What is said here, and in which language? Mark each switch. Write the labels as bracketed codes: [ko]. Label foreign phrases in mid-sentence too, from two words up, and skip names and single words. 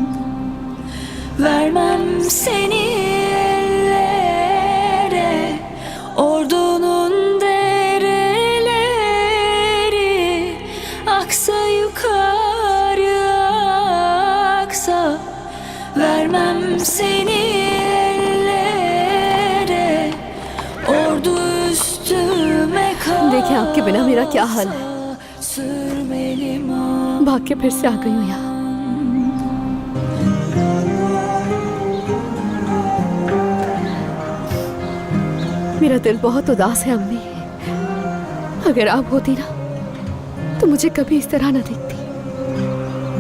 [tr] Vermem seni ellere, ordunun dereleri. Aksa yukarı aksa, vermem seni ellere. Ordu üstüme kalksa, [hi] देखिए आपके बिना मेरा क्या हाल है। [tr] sürmelim aman. [hi] भाग के फिर से आ गई हूँ यहाँ। मेरा दिल बहुत उदास है अम्मी। अगर आप होती ना तो मुझे कभी इस तरह ना दिखती।